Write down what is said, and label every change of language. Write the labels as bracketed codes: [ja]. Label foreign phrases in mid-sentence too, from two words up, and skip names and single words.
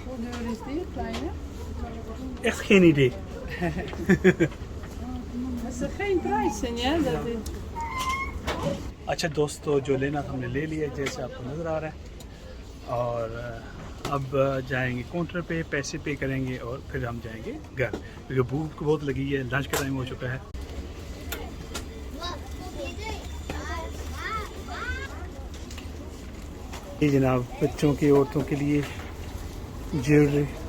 [nl] kleur is die, kleine? Echt geen idee. Dat is geen prijs, hè? Dat is... [hi] अच्छा दोस्तों, जो लेना था हमने ले लिया जैसे आपको नज़र आ रहा है। और अब जाएंगे काउंटर पे, पैसे पे करेंगे और फिर हम जाएंगे घर, क्योंकि भूख बहुत लगी है, लंच का टाइम हो चुका है। ये जनाब बच्चों की, औरतों के लिए ज्वेलरी।